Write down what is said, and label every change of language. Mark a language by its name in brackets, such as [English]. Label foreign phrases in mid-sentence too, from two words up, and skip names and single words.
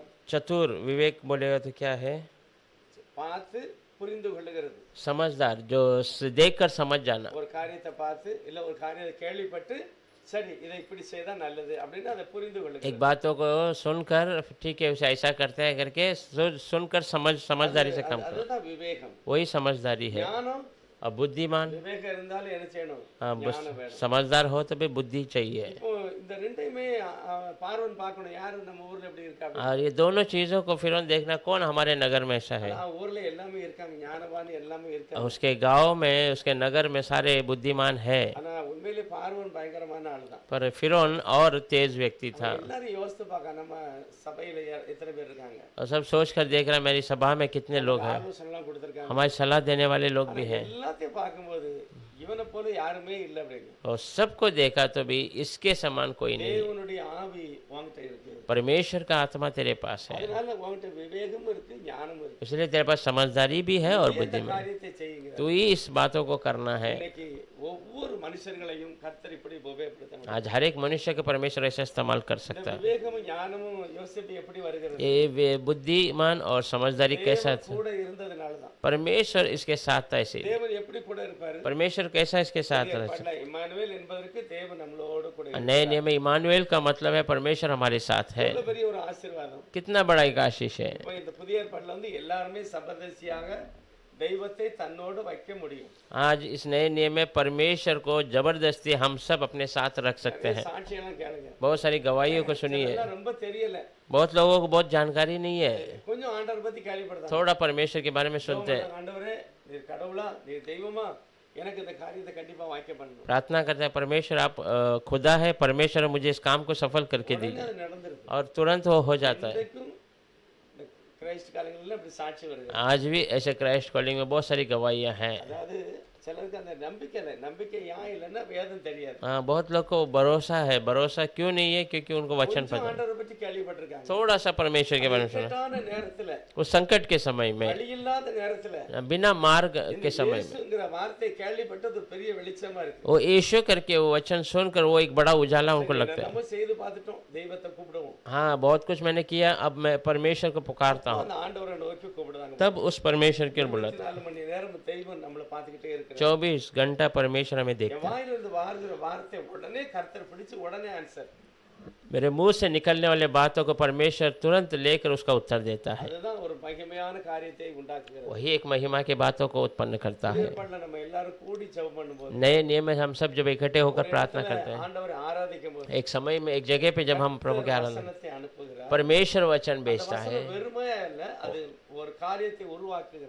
[Hindi] चतुर, विवेक बोलेगा तो क्या है? [Tamil] பார்த்து புரிந்து கொள்ளுகிறது. [Hindi] समझदार, जो देख कर समझ जाना। [Tamil] ஒரு காரியத்தை பார்த்து இல்ல ஒரு காரியத்தை கேள்விப்பட்டு சரி இதை இப்படி செய்தா நல்லது அப்படின்னு அதை புரிந்து [Hindi] एक [Tamil] கொள்ளுகிறது. [Hindi] बातों को सुनकर ठीक है उसे ऐसा करते हैं करके सुनकर समझदारी से काम करो, [Tamil] அதுதான் விவேகம். [Hindi] वही समझदारी है। [Tamil] ஞானம் [Hindi] और बुद्धिमान, [Tamil] விவேகம் இருந்தாலும் என்ன செய்யணும்? [Hindi] हाँ, [Tamil] ஞானம் வேணும். [Hindi] समझदार हो तो भी बुद्धि चाहिए। [Tamil] இப்போ இந்த ரெண்டையுமே பார்வன் பார்க்கணும், யாரு நம்ம ஊர்ல எப்படி இருக்கா அப்படின்னு. [Hindi] और ये दोनों चीज़ों को फिर देखना कौन हमारे नगर में ऐसा है। [Tamil] ஊர்ல எல்லாமே இருக்காங்க, ஞானவான் எல்லாமே [Hindi] और [Tamil] இருக்காங்க. [Hindi] उसके गांव में, उसके नगर में सारे बुद्धिमान है, [Tamil] ஆனா உண்மையிலே பார்வன் பயங்கரமான ஆளுதான். [Hindi] पर फिरौन और तेज व्यक्ति था। [Tamil] எல்லாரும் யோசித்து பார்க்க, நம்ம சபையில எத்தனை பேர் இருக்காங்க? [Hindi] और सब सोच कर देख रहा मेरी सभा में कितने लोग हैं, [Tamil] ஆலோசனைலாம் கொடுத்திருக்காங்க. [Hindi] हमारी सलाह देने वाले लोग भी हैं। [Tamil] எல்லாத்தையும் பார்க்கும்போது இவனை போல யாருமே இல்லை அப்படின்னு. [Hindi] और सबको देखा तो भी इसके समान कोई नहीं। [Tamil] தேவனுடைய ஆவி உன்கிட்ட இருக்கு, [Hindi] परमेश्वर का आत्मा तेरे पास है, [Tamil] அதனால உன்கிட்ட விவேகமும் இருக்கு, ஞானமும் இருக்கு. [Hindi] इसलिए तेरे पास समझदारी भी है और [Tamil] எந்த [Hindi] बुद्धि में। [Tamil] காரியத்தை செய்யுங்க. [Hindi] तो ही इस बातों को करना है। [Tamil] இன்னைக்கு ஒவ்வொரு மனுஷர்களையும் கர்த்தர் இப்படி உபயோகப்படுத்த முடியும். [Hindi] आज हर एक मनुष्य को परमेश्वर ऐसा इस्तेमाल कर सकता है। [Tamil] விவேகமும் ஞானமும் யோசிப்பு எப்படி வருகிறது? [Hindi] ये बुद्धिमान और समझदारी कैसा [Tamil] தேவன் கூட இருந்ததுனால தான். [Hindi] परमेश्वर इसके साथ था। इसी [Tamil] தேவன் எப்படி கூட இருப்பாரு? [Hindi] परमेश्वर कैसा इसके साथ रह सकता [Tamil] இம்மானுவேல் என்பதற்கு தேவன் நம்மளோடு கூட [Hindi] है। नए नियम में इमानुएल का मतलब है परमेश्वर हमारे साथ है। [Tamil] எவ்வளவு பெரிய ஒரு ஆசீர்வாதம். [Hindi] कितना बड़ा एक आशीष है। [Tamil] இப்போ இந்த புதிய ஏற்பாட்டுல எல்லாருமே சபதசியாக தெய்வத்தை தன்னோடு வைக்க முடியும். [Hindi] आज इस नए नियम में परमेश्वर को जबरदस्ती हम सब अपने साथ रख सकते हैं। [Tamil] சாட்சியெல்லாம் கேளுங்க. [Hindi] बहुत सारी गवाहियों को सुनिए। [Tamil] இதெல்லாம் ரொம்ப தெரியல, [Hindi] बहुत लोगों को बहुत जानकारी नहीं है, [Tamil] கொஞ்சம் ஆண்டவர் பத்தி கேள்விப்படுறாங்க. [Hindi] थोड़ा परमेश्वर के बारे में सुनते हैं, [Tamil] ஆண்டவரே நீர் கடவுளா, நீர் தெய்வமா, எனக்கு இந்த காரியத்தை கண்டிப்பா வாய்க்க பண்ணணும். [Hindi] प्रार्थना करते हैं परमेश्वर आप खुदा है, परमेश्वर मुझे इस काम को सफल करके दीजिए, [Tamil] அது நடந்துருது. [Hindi] और तुरंत वो हो जाता है। [Tamil] இன்றைக்கும் இந்த கிரைஸ்ட் காலங்களில் இப்படி சாட்சி வருது. [Hindi] आज भी ऐसे क्राइस्ट कॉलिंग में बहुत सारी गवाहियाँ हैं। [Tamil] அதாவது சிலருக்கு அந்த நம்பிக்கை இல்லை, நம்பிக்கை ஏன் இல்லைன்னா வேதம் தெரியாது. [Hindi] हाँ, बहुत लोग को भरोसा है, भरोसा क्यों नहीं है? क्योंकि उनको वचन [Tamil] கொஞ்சம் [Hindi] पता, [Tamil] ஆண்டவரை பற்றி கேள்விப்பட்டிருக்காங்க. [Hindi] थोड़ा सा परमेश्वर के बारे में सुना। [Tamil] இக்கட்டான நேரத்துல, [Hindi] उस संकट के समय में, [Tamil] வழி இல்லாத நேரத்துல [Hindi] बिना मार्ग के समय में, [Tamil] இயேசுங்கிற வார்த்தை கேள்விப்பட்டது ஒரு பெரிய வெளிச்சமா இருக்கு. [Hindi] वो यीशु करके वो वचन सुनकर वो एक बड़ा उजाला उनको लगता है। [Tamil] நம்ம செய்து பார்த்துட்டோம், தெய்வத்தை கூப்பிடுவோம். [Hindi] हाँ, बहुत कुछ मैंने किया, अब मैं परमेश्वर को पुकारता हूँ, [Tamil] அந்த ஆண்டவரை நோக்கி கூப்பிடுறாங்க. [Hindi] तब उस परमेश्वर की ओर बुलाता [Tamil] 24 மணி நேரம் தெய்வம் நம்மளை பார்த்துக்கிட்டே இருக்கிறார். [Hindi] 24 घंटा परमेश्वर हमें [Tamil] என் [Hindi] देखता है। [Tamil] வாயிலிருந்து வாருகிற வார்த்தை உடனே கர்த்தர் பிடிச்சு உடனே ஆன்சர். [Hindi] मेरे मुंह से निकलने वाले बातों को परमेश्वर तुरंत लेकर उसका उत्तर देता है। [Tamil] அதுதான் ஒரு மகிமையான காரியத்தை உண்டாக்குகிறது. [Hindi] वही एक महिमा की बातों को उत्पन्न करता है। [Tamil] ஏற்பாடுல நம்ம எல்லாரும் கூடி ஜெபம் பண்ணும்போது, [Hindi] नए नियम में हम सब जब इकट्ठे होकर प्रार्थना करते हैं, [Tamil] ஆண்டவரை ஆராதிக்கும் போது [Hindi] एक समय में एक जगह पे जब हम प्रभु के आराधना, [Tamil] வசனத்தை அனுப்புகிறார். परमेश्वर वचन भेजता है। வசனம் வெறுமையா இல்ல, அது ஒரு காரியத்தை உருவாக்குகிறது.